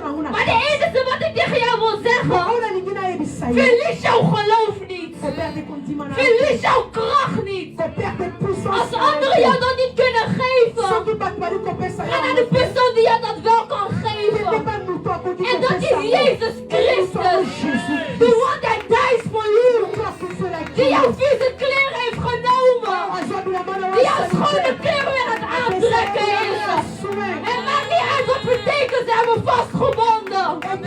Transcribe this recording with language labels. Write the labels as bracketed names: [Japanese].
[Dutch] Maar de enige wat ik tegen jou wil zeggen, verlies jouw geloof niet. Verlies jouw kracht niet. Als anderen jou dat niet kunnen geven, ga naar de persoon die jou dat wel kan geven. En dat is Jezus Christus. [English] The one that dies for you. [Dutch] Die jouw vieze kleren heeft genomen. Die jouw schone kleren weer aan het aantrekken is. En maakt niet uit wat betekent, ze hebben vastgebonden.